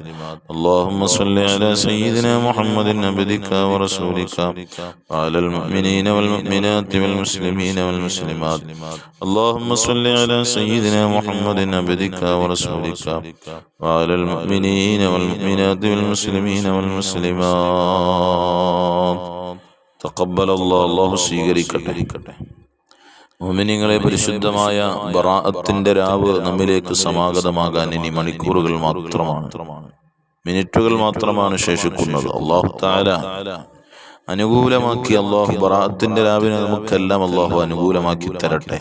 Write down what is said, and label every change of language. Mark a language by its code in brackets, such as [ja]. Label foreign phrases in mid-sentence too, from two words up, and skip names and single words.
[ar] اللهم صل على سيدنا محمد عبدك ورسولك وعلى المؤمنين والمؤمنات والمسلمين والمسلمات. اللهم صل على سيدنا محمد عبدك ورسولك وعلى المؤمنين والمؤمنات والمسلمين والمسلمات. تقبل الله [ml] സ്വീകരിക്കട്ടെ. മുഅ്മിനീങ്ങളെ, പരിശുദ്ധമായ ബറാഅത്തിന്റെ രാവ് നമ്മിലേക്ക് സമാഗതമാകാൻ ഇനി മണിക്കൂറുകൾ മാത്രമാണ്, മിനിറ്റുകൾ മാത്രമാണ് ശേഷിക്കുന്നത്. [ar] الله تعالى [ml] അനുകൂലമാക്കി, അല്ലാഹു ബറാഅത്തിന്റെ രാവിനെ നമുക്കെല്ലാം അല്ലാഹു അനുകൂലമാക്കി തരട്ടെ.